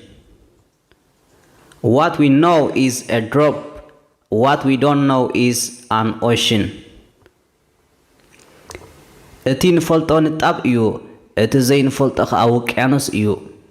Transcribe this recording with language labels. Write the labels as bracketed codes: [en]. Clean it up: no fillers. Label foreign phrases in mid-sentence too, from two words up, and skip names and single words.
[en] What we know is a drop. What we don't know is an ocean. [ti] እቲ ንፈልጦ ንጣብ እዩ እቲ ዘይንፈልጦ ከዓ ውቅያኖስ እዩ።